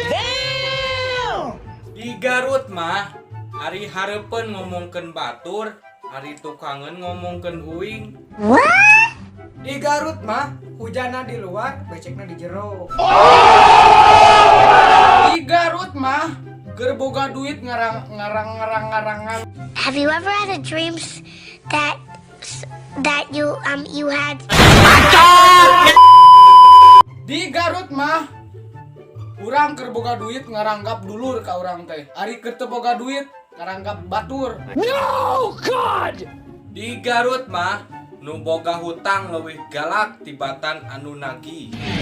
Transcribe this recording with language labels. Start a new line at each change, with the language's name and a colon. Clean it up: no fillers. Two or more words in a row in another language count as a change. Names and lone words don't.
Sundanese: Di Garut mah hari hareupeun ngomongkeun batur, hari tukangen ngomongkeun uing. Di Garut mah hujana di luar, becekna di jero. Di Garut mah keur boga duit ngarang.
English: Have you ever had a dreams that you had?
Sundanese: Di Garut mah urang keur boga duit ngaranggap dulur ka urang teh. Ari keur teu boga duit ngaranggap batur. Di Garut mah nu boga hutang leuwih galak tibatan anu nagih.